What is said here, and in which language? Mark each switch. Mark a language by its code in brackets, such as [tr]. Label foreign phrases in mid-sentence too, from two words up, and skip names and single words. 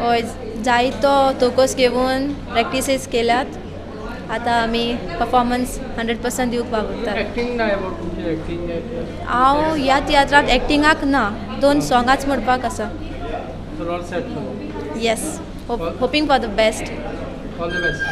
[kok] हय जायतो तोकोस घेवन प्रॅक्टिसीस केल्यात आतां आमी परफॉर्मन्स 100% दिवंक वावरतात एक्टींग ना अबाउट तुमची एक्टींग हांव ह्या तियात्रांत एक्टिंगाक ना 2 सॉंगांच म्हणपाक आसा [en] all set yes hoping for the best all the best